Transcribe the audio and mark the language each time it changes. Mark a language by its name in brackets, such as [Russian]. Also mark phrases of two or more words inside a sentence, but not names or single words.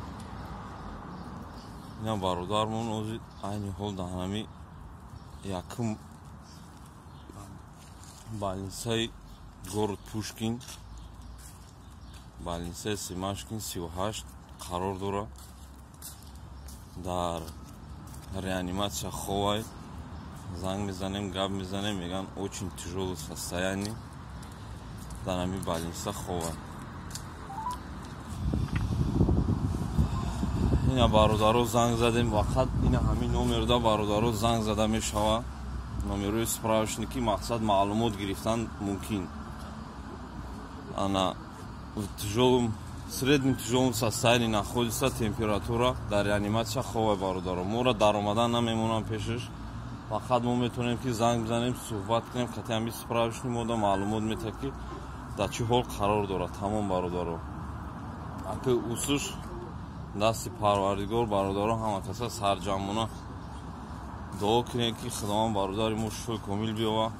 [Tajik] Ина бародармон озид айни ҳол дар ҳами якум больницаи город Пушкин, больницаи Семашкин 38 қарор дорад. Дар реанимация ховай. Занг мезанем, гап мезанем, меган [Russian] очень тяжелое состояние. [Tajik] Дар ҳами больница ховай. Ина бародаро занг задем, вақт ина ҳамин номерда бародаро занг зада мешава. Номерои справочники, мақсад маълумот гирифтан мумкин. [Russian] Ана в тяжелом, среднем тяжелом состоянии находится, температура, [Tajik] дар реанимация ховай бародаро. Мора дар омадан намемонам пешаш. Вақт мо метонем ки занг бизанем, суҳбат кунем, хати ҳамин справочник мода маълумот метавад ки дар чӣ ҳол қарор дорад тамом бародаро. Ака усуш дасти парвардигор бародаро ҳама каса сарҷамона дуо кунем ки худованд бародари мо шифои комил биёва.